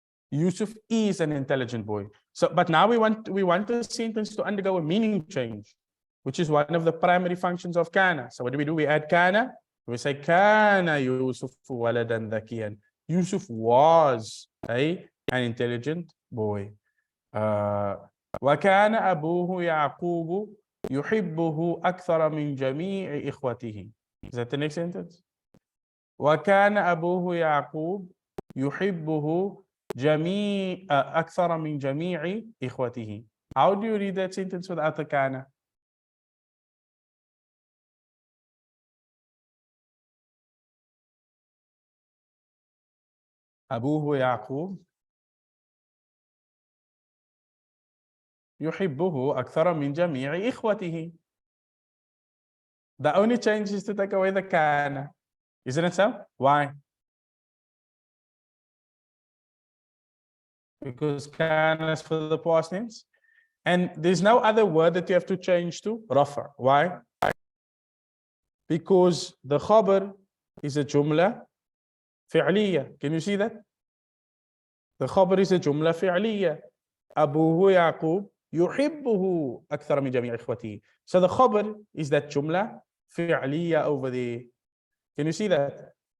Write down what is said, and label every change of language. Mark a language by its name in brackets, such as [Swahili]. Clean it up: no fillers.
[English] Yusuf is an intelligent boy. So, but now we want the sentence to undergo a meaning change, which is one of the primary functions of kana. So what do? We add kana. We say [Arabic] kana Yusuf waladan dhakiyan. [English] Yusuf was an intelligent boy. [Arabic] وكان أبوه يعقوب يحبه أكثر من جميع إخوته. [English] Is that the next sentence? [Arabic] وكان أبوه يعقوب يحبه أكثر من جميع إخوته. [English] How do you read that sentence without the kana? [Arabic] أبوه يعقوب يحبه أكثر من جميع إخوته. [English] The only change is to take away the kana. Isn't it so? Why? Because kana is for the past tense. And there's no other word that you have to change to rafa. Why? Because the khabar is a jumla fi'liya. Can you see that? The khabar is a jumla fi'liya. [Arabic] أبوه يعقوب يحبه أكثر من جميع إخوته. [English] So the khabar is that jumla fi'liya over there. Can you see that?